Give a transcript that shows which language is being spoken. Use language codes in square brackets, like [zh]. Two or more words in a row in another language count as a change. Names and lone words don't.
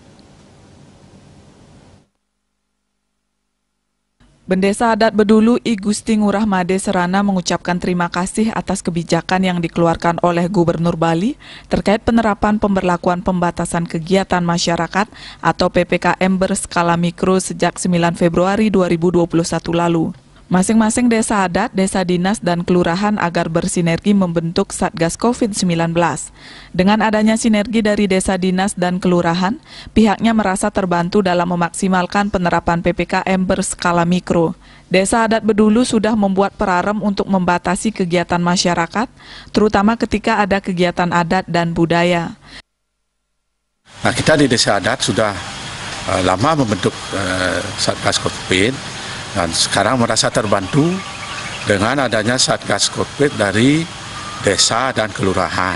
[id] Bendesa adat Bedulu I Gusti Ngurah Made Serana mengucapkan terima kasih atas kebijakan yang dikeluarkan oleh Gubernur Bali terkait penerapan pemberlakuan pembatasan kegiatan masyarakat atau PPKM berskala mikro sejak 9 Februari 2021 lalu. Masing-masing desa adat, desa dinas, dan kelurahan agar bersinergi membentuk Satgas COVID-19. Dengan adanya sinergi dari desa dinas dan kelurahan, pihaknya merasa terbantu dalam memaksimalkan penerapan PPKM berskala mikro. Desa adat Bedulu sudah membuat perarem untuk membatasi kegiatan masyarakat, terutama ketika ada kegiatan adat dan budaya. Nah, kita di desa adat sudah lama membentuk Satgas COVID. Dan sekarang merasa terbantu dengan adanya Satgas COVID dari desa dan kelurahan.